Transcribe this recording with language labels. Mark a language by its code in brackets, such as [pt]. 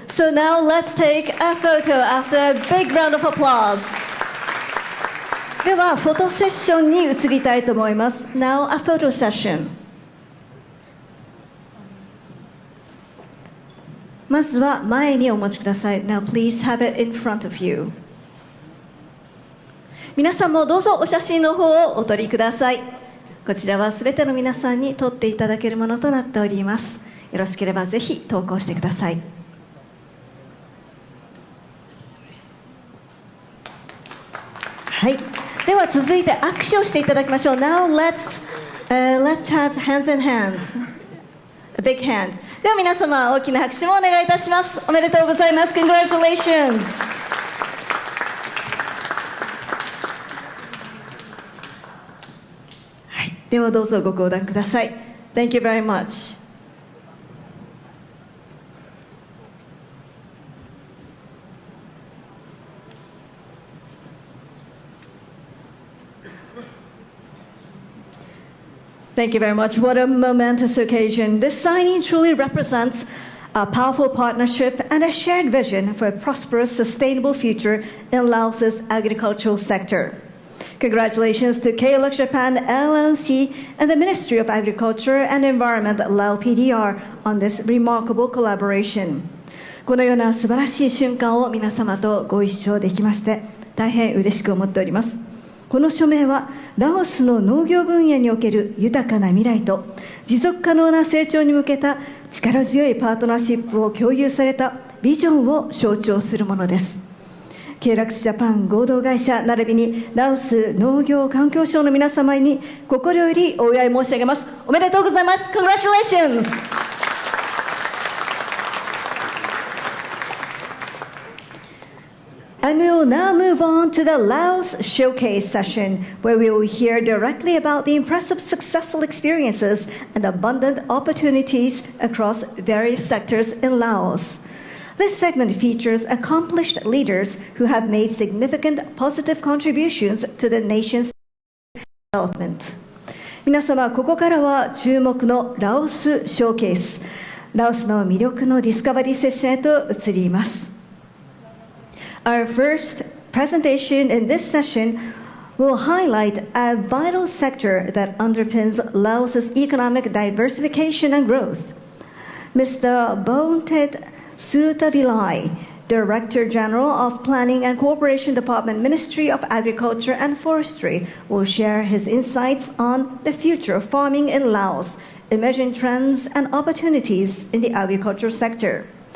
[en] So now let's take a photo after a big round of applause. [ja] では、フォトセッションに移りたいと思います。 [en] Now a photo session. [ja] まずは前にお持ちください。 [en] Now please have it in front of you. [ja] 皆さんもどうぞお写真の方をお撮りください。こちらはすべての皆さんに撮っていただけるものとなっております。よろしければぜひ投稿してください。はい。では続いて握手をしていただきましょう。 [en] Now let's have hands in hands. A big hand. [ja] では皆様大きな拍手もお願いいたします。おめでとうございます。 [en] Congratulations. [ja] はい。ではどうぞご講談ください。 [en] Thank you very much. Thank you very much. What a momentous occasion. This signing truly represents a powerful partnership and a shared vision for a prosperous, sustainable future in Laos's agricultural sector. Congratulations to KLX Japan LLC and the Ministry of Agriculture and Environment, Lao PDR, on this remarkable collaboration. [ja] このような素晴らしい瞬間を皆様とご一緒できまして大変嬉しく思っております。この署名はラオスの農業分野における豊かな未来と持続可能な成長に向けた力強いパートナーシップを共有されたビジョンを象徴するものです。 KLXジャパン合同会社並びにラオス農業環境省の皆様に心よりお祝い申し上げます。おめでとうございます。 [en] Congratulations! And we will now move on to the Laos Showcase session, where we will hear directly about the impressive successful experiences and abundant opportunities across various sectors in Laos. This segment features accomplished leaders who have made significant positive contributions to the nation's development. [ja] 皆様、ここからは注目のラオスショーケース、ラオスの魅力のディスカバリーセッションへと移ります。 [en] Our first presentation in this session will highlight a vital sector that underpins Laos's economic diversification and growth. Mr. Bontet Sutavilai, Director General of Planning and Cooperation Department, Ministry of Agriculture and Forestry, will share his insights on the future of farming in Laos, emerging trends and opportunities in the agriculture sector.